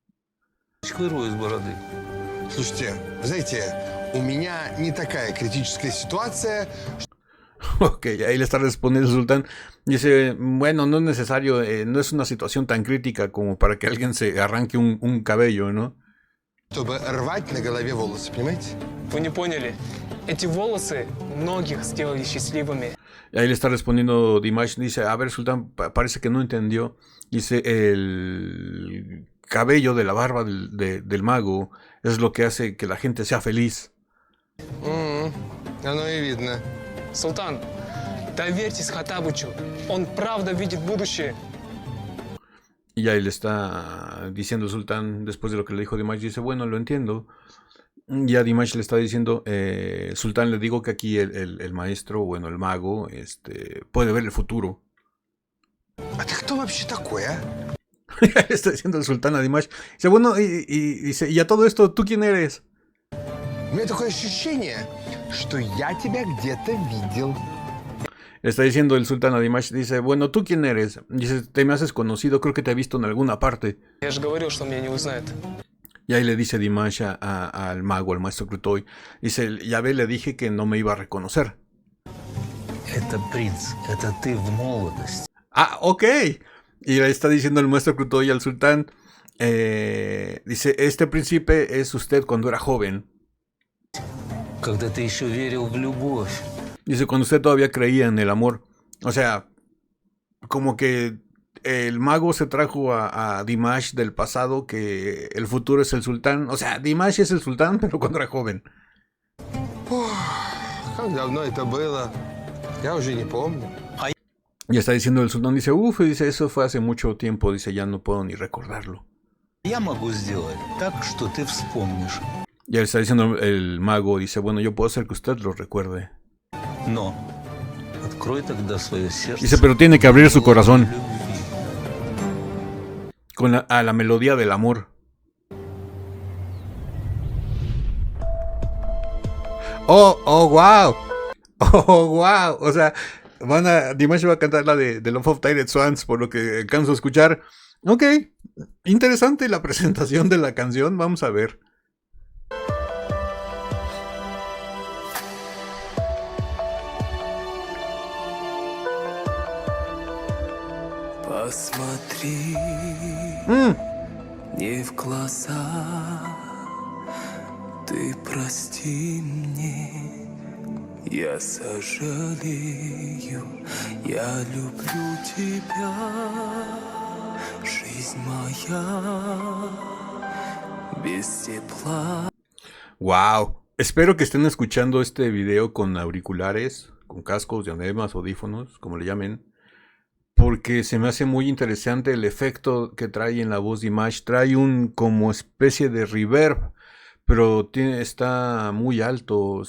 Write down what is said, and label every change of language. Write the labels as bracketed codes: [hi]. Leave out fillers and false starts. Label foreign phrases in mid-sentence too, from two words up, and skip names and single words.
[es] Ok, ahí le está respondiendo el sultán. Dice, bueno, no es necesario, no es una situación tan crítica como para que alguien se arranque un cabello, ¿no? [ru] Вы не поняли. Эти волосы многих сделали счастливыми. [es] Y ahí le está respondiendo Dimash, dice, a ver, sultán, parece que no entendió. Dice, el cabello de la barba del mago es lo que hace que la gente sea feliz. [ru] Оно и видно. Султан, доверьтесь Хаттабычу. Он правда видит будущее. [es] Y ahí le está diciendo el sultán, después de lo que le dijo Dimash, dice, bueno, lo entiendo. Ya Dimash le está diciendo, sultán, le digo que aquí el maestro, bueno, el mago, puede ver el futuro. [ru] А ты кто вообще такой, а? [es] Le está diciendo el sultán a Dimash. Dice, bueno, dice, y a todo esto, ¿tú quién eres? [ru] У меня такое ощущение, что я тебя где-то видел. [es] Le está diciendo el sultán a Dimash, dice, bueno, ¿tú quién eres? Dice, te me haces conocido, creo que te he visto en alguna parte. [ru] Я же говорил, что он меня не узнает. [es] Y ahí le dice Dimash al mago, al maestro Krutoy, dice, ya ve, le dije que no me iba a reconocer. [ru] Это принц, это ты в молодости. [es] Ah, ok. Y le está diciendo el maestro Krutoy al sultán, dice, este príncipe es usted cuando era joven. [ru] Когда ты еще верил в любовь. [es] Dice, cuando usted todavía creía en el amor. O sea, como que el mago se trajo a Dimash del pasado, que el futuro es el sultán. O sea, Dimash es el sultán, pero cuando era joven. [ru] Как давно это было? Я уже не помню. [es] Y está diciendo el sultán, dice, dice, eso fue hace mucho tiempo, dice, ya no puedo ni recordarlo. [ru] Я могу сделать так, что ты вспомнишь. [es] Y él está diciendo el mago, dice, bueno, yo puedo hacer que usted lo recuerde. [ru] Но открой тогда свое сердце. [es] Dice, pero tiene que abrir su corazón con a la melodía del amor. Oh, wow. Oh, wow. O sea, Dimash va a cantar la de Love of Tired Swans, por lo que alcanzo a escuchar. Ok, interesante la presentación de la canción, vamos a ver. [ru] Посмотри мне в глаза, ты прости мне, я сожалею, я люблю тебя, жизнь моя без тепла. [es] Wow, espero que estén escuchando este video con auriculares, con cascos, diademas, audífonos, como le llamen. Porque se me hace muy interesante el efecto que trae en la voz de Dimash. Trae un como especie de reverb, pero está muy alto.